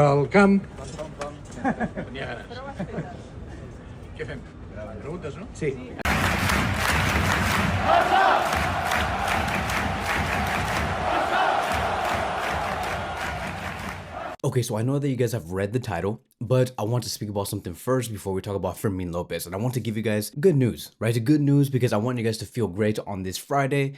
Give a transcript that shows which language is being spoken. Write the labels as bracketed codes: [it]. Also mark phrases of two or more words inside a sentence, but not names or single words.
[ca] camp. Tenia ganes. Què fem? Preguntes, no? Sí. [en] Okay, so I know that you guys have read the title, but I want to speak about something first before we talk about Fermin Lopez. And I want to give you guys good news, right? Good news because I want you guys to feel great on this Friday.